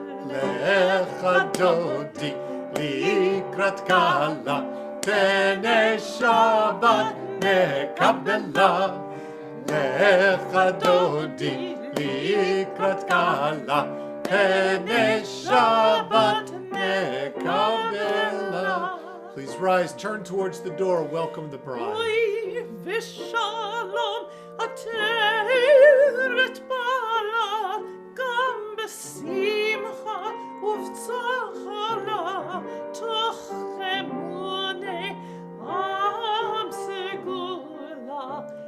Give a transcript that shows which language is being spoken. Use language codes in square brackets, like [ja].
[he] לך דודי לקראת כלה, פני שבת נקבלה. לך דודי לקראת כלה, פני שבת נקבלה. [en] Please rise, turn towards the door, welcome the bride. [he] אוי ושלום עטרת בעלה, גם בשמחה ובצהלה, תוך אמוני עם סגולה.